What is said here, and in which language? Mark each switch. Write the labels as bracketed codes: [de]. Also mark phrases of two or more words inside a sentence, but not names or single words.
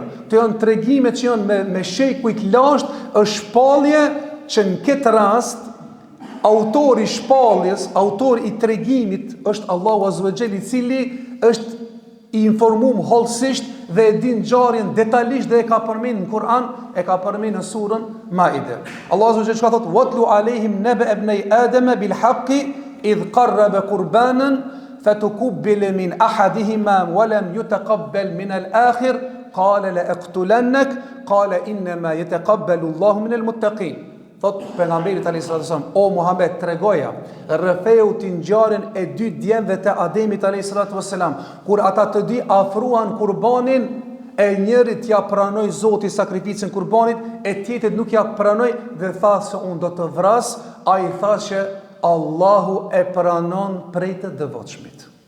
[sq] Këto janë tregime që janë me shekuj të lashtë, është shpallje që në këtë rast autori i shpalljes, autori i tregimit është Allahu [ar] عز وجل, [sq] i cili është i informuar hollësisht dhe e din ngjarjen detajisht dhe e ka përmendur në Kur'an, e ka përmendur në surën Maide. [ar] الله عز وجل thotë: "واتل عليهم نبأ ابني آدم بالحق إذ قربا قربانا فتقبل من أحدهما ولم يتقبل من الآخر قال لأقتلنك قال إنما يتقبل الله من المتقين." [sq] Thot pejgamberi [ar] عليه السلام: [sq] "O Muhammed, tregoja rretheu ti ngjarjen e dy djemve të Ademit [ar] عليه السلام, [sq] kur ata të dy afruan kurbanin, e njërit ja pranoi Zoti sakrificën kurbanit, e tjetrit nuk ja pranoi dhe tha se unë do të vras, ai tha që Allahu e pranon prej të devotshmit."